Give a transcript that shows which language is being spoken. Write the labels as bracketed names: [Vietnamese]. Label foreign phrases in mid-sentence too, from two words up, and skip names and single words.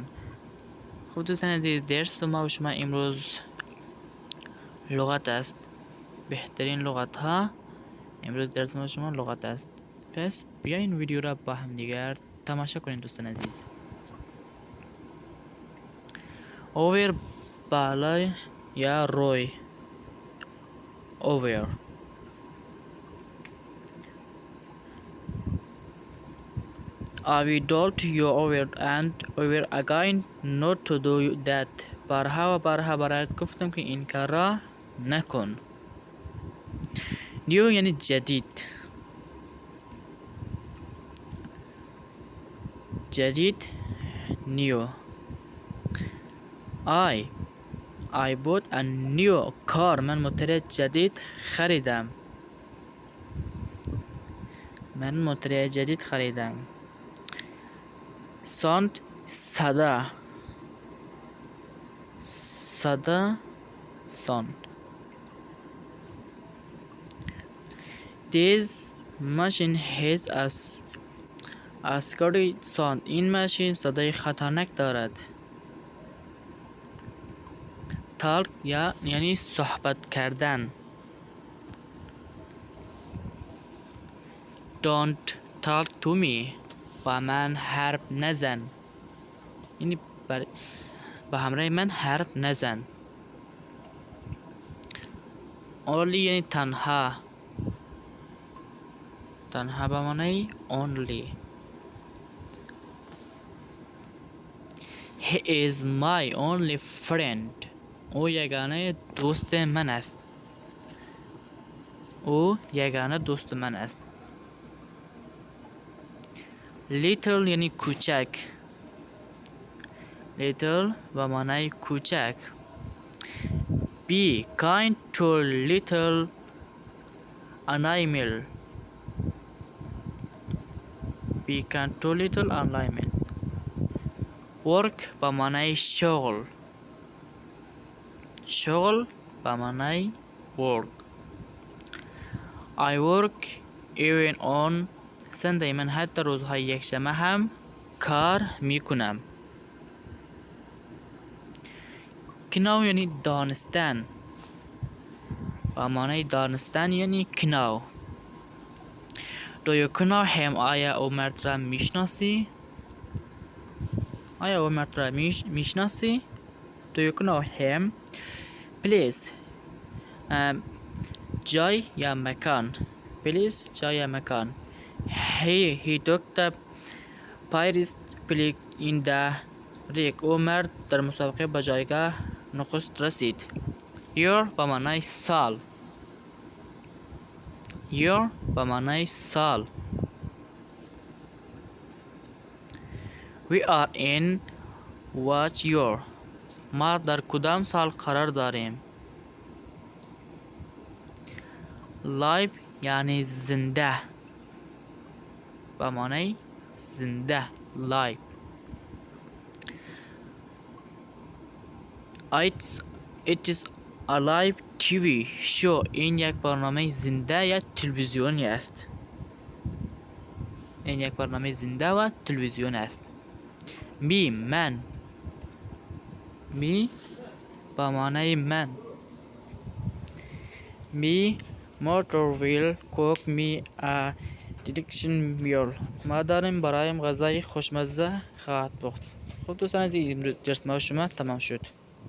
[Persian] خب دوستان عزیز، درس ما و شما امروز لغت است. بهترین لغت ها امروز درس ما شما لغت است. پس بیاین ویدیو را با هم دیگر تماشا کنین دوستان عزیز. over بالا یا روی. [English] over I will told you over and over again not to do that. [Persian] بارها و بارها برایت گفتم که این کار را نکن. نیو یعنی جدید. جدید نیو. [English] I bought a new car. [Persian] من موتور جدید خریدم. من موتور جدید خریدم. sound صدا. صدا sound. [English] This machine has a scary sound. [Persian] این ماشین صدای خطرناک دارد. talk یعنی صحبت کردن. [English] don't talk to me. [Persian] با من حرف نزن. یعنی با همراه من حرف نزن. only یعنی تنها. تنها با معنی only. [English] he is my only friend. [Persian] او یگانه دوست من است. او یگانه دوست من است. little یعنی کوچک. little با معنی کوچک. [English] be kind to little animal. be kind to little animals. [Persian] work با معنی شغل. شغل با معنی work. [English] I work even on Sunday. [Persian] من حتی روزهای یکشنبه هم کار میکنم. know یعنی دانستن. با معنی دانستن یعنی know. [English] Do you know him? [Persian] آیا او مرد را میشناسی؟ آیا او مرد را میشناسی؟ [English] Do you know him? Please. [Persian] جای یا مکان. Please جای یا مکان. [English] He took the prize in the race. [Persian] او مرد در مسابقه به جایگاه نخست رسید. year با معنی سال. year با معنی سال. [English] We are in what year. [Persian] ما در کدام سال قرار داریم. live یعنی زنده. با معنی زنده. [English] live. It is a live TV show. [Persian] این یک برنامه زنده یا تلویزیونی است. این یک برنامه زنده و تلویزیون است. me من. me با معنی من. [English] me mother will cook me a delicious meal. [Persian] مادرم برایم غذای خوشمزه خواهد پخت. خب دوستان عزیز، درس ما شما تمام شد.